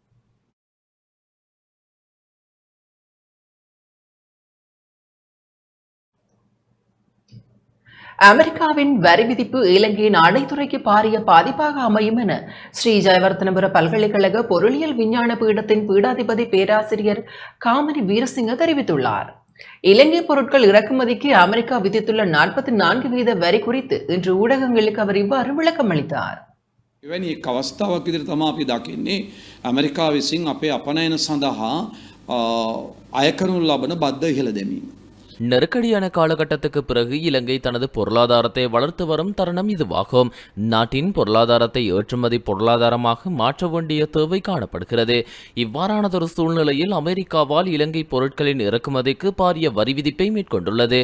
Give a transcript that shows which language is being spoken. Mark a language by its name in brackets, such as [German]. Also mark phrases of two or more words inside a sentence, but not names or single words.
[Tamil] அமெரிக்காவின் வரி விதிப்பு இலங்கையின் ஆணைத்துறைக்கு பாரிய பாதிப்பாக அமையும் என ஸ்ரீ ஜெயவர்தனபுர பல்கலைக்கழக பொருளியல் விஞ்ஞான பீடத்தின் பீடாதிபதி பேராசிரியர் காமினி வீரசிங்க தெரிவித்துள்ளார். இலங்கை பொருட்கள் இறக்குமதிக்கு அமெரிக்கா விதித்துள்ள 44% வரி குறித்து இன்று ஊடகங்களுக்கு அவர் இவ்வாறு விளக்கம் அளித்தார். [Sinhala] එවැනි එක් අවස්ථාවක් විදිහට තමයි අපි දකින්නේ ඇමරිකාව විසින් අපේ අපනයන සඳහා අය කරනු ලබන බද්ධ ඉහළ දැමීම. [Tamil] நெருக்கடியான காலகட்டத்துக்கு பிறகு இலங்கை தனது பொருளாதாரத்தை வளர்த்து வரும் தருணம் இதுவாகும். நாட்டின் பொருளாதாரத்தை ஏற்றுமதி பொருளாதாரமாக மாற்ற வேண்டிய தேவை காணப்படுகிறது. இவ்வாறானதொரு சூழ்நிலையில் அமெரிக்காவால் இலங்கை பொருட்களின் இறக்குமதிக்கு பாரிய வரி விதிப்பை மேற்கொண்டுள்ளது.